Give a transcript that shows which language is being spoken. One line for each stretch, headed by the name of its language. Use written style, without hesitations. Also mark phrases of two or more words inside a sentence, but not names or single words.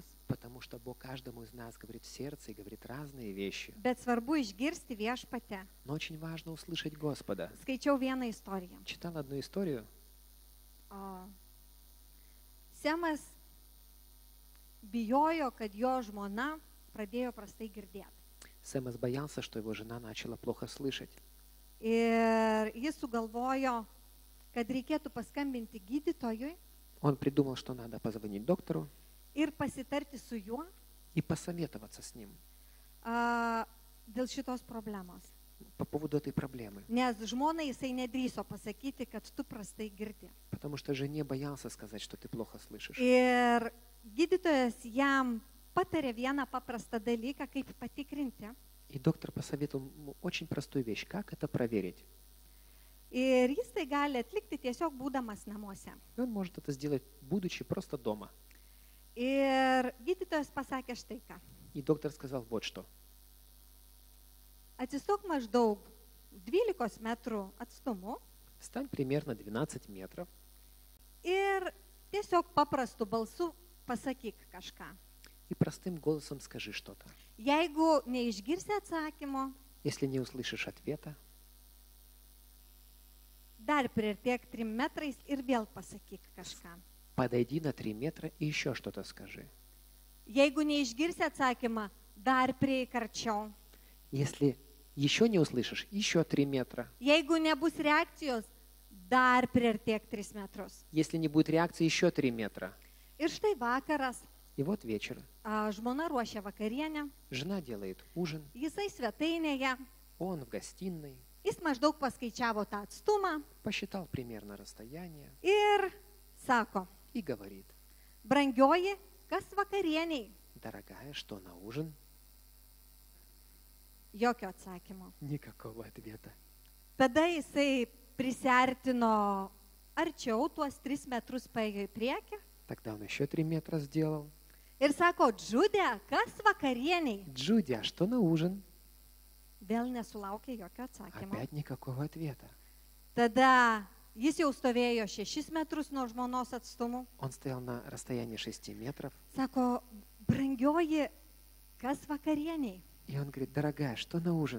Russian: Потому что Бог каждому из нас говорит в сердце и говорит разные вещи.
Lithuanian: Bet svarbu išgirsti viešpatę.
Russian: Но очень важно услышать Господа.
Lithuanian: Skaičiau vieną istoriją.
Russian: Читал одну историю.
Lithuanian: Semas bijojo, kad jo žmona pradėjo prastai girdėti.
Russian: Сэмос боялся, что его жена начала плохо слышать.
Lithuanian: Ir jis sugalvojo, kad reikėtų paskambinti gydytojui
Russian: Он придумал, что надо позвонить доктору
Lithuanian: ir pasitarti su juo
Russian: и посоветоваться с ним
Lithuanian: dėl šitos problemos.
Russian: по поводу этой проблемы.
Lithuanian: Nes žmonai jisai nedrįso pasakyti, kad tu prastai girdi.
Russian: Потому что жене боялся сказать, что ты плохо слышишь.
Lithuanian: Ir gydytojas jam patarė vieną paprastą dalyką, kaip patikrinti.
Russian: И доктор посоветовал ему очень простую вещь. Как это проверить?
Lithuanian: Ir jis tai gali atlikti tiesiog būdamas namuose.
Russian: И он может это сделать, будучи просто дома.
Lithuanian: Ir gydytojas pasakė štai ką.
Russian: И доктор сказал вот что.
Lithuanian: Atsistok maždaug 12 metrų atstumu
Russian: Встань примерно 12 метров
Lithuanian: ir tiesiog paprastu balsu pasakyk kažką.
Russian: и простым голосом скажи что-то.
Lithuanian: Jeigu neišgirsi atsakymo,
Russian: Если не услышишь ответа,
Lithuanian: dar priartėk 3 metrais ir vėl pasakyk kažką.
Russian: подойди на 3 метра и еще что-то скажи.
Lithuanian: Jeigu neišgirsi atsakymą, dar prieik arčiau.
Russian: Если еще не услышишь, еще 3 метра.
Lithuanian: Jeigu nebus reakcijos, dar priartėk 3 metrus.
Russian: Если не будет реакции, еще 3 метра.
Lithuanian: Ir štai vakaras,
Russian: И вот вечер.
Lithuanian: žmona ruošia vakarienę,
Russian: Жена делает ужин,
Lithuanian: jisai svetainėje,
Russian: он в гостиной,
Lithuanian: jis maždaug paskaičiavo tą atstumą
Russian: посчитал примерно расстояние
Lithuanian: ir sako,
Russian: и говорит:
Lithuanian: brangioji, kas vakarieniai?
Russian: дорогая, что на ужин?
Lithuanian: Jokio atsakymo.
Russian: Никакого ответа.
Lithuanian: Tada jisai prisiartino arčiau, tuos 3 metrus paėjo į priekį
Russian: Тогда он еще 3 метра сделал.
Lithuanian: ir sako, Džudė, kas vakarieniai?
Russian: Джуди, а что на ужин?
Lithuanian: Vėl nesulaukė jokio atsakymo.
Russian: Опять никакого ответа.
Lithuanian: Tada jis jau stovėjo 6 metrus nuo žmonos atstumu.
Russian: Он стоял на расстоянии 6 метров,
Lithuanian: Sako, brangioji, kas vakarieniai?
Russian: и он говорит: дорогая, что на ужин?